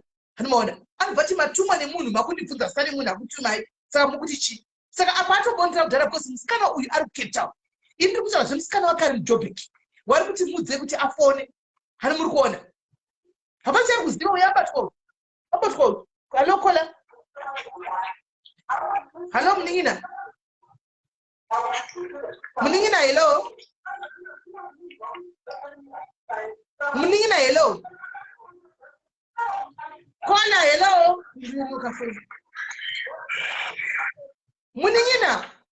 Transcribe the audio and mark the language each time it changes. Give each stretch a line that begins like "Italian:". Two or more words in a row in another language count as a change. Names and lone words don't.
Shona: Hanomaona, anobva kuti matumwa nemunhu makundibvunza zita remunhu akutumai. Saka mukuti chi? Saka apa atobondera kudhara because musikana uyu ari kuCape Town. Imi ndikutaura zvemusikana wake ari muJoburg. Wari kuti mudze kuti afone. Hani muri kuona? Hapachari kuziva uyabatwa. Abatwa. Hello kola. Hello Mningina. Mningina hello. Mningina hello. Kola hello. Mningina.